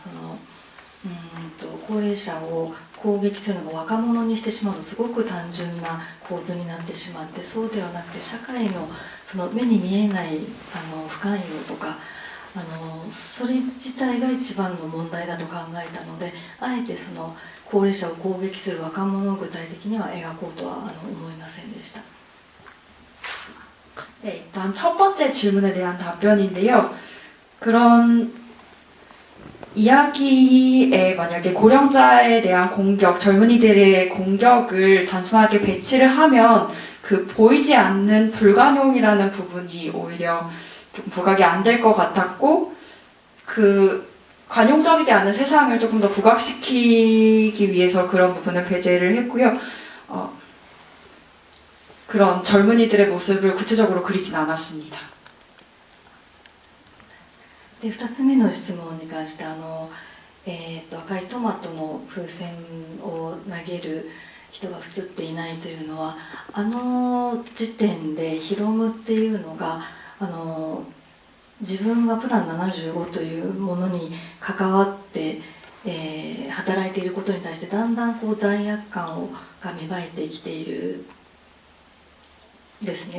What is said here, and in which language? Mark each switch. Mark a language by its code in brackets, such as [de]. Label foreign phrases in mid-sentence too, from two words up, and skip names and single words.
[ja] 高齢者を攻撃するのが若者にしてしまうとすごく単純な構図になってしまってそうではなくて社会のその目に見えない不寛容とかそれ自体が一番の問題だと考えたのであえてその高齢者を攻撃する若者を具体的には描こうとは思いませんでした。 [ko] 네, 일단 첫 번째 질문에 대한 답변인데요. 그런 이야기에 만약에 고령자에 대한 공격, 젊은이들의 공격을 단순하게 배치를 하면 그 보이지 않는 불관용이라는 부분이 오히려 좀 부각이 안 될 것 같았고 그 관용적이지 않은 세상을 조금 더 부각시키기 위해서 그런 부분을 배제를 했고요. 그런 젊은이들의 모습을 구체적으로 그리진 않았습니다. [ja] で2つ目の質問に関して赤いトマトの風船を投げる人が映っていないというのは時点でヒロムっていうのが自分がプラン75というものに関わって、働いていることに対してだんだん罪悪感が芽生えてきているですね。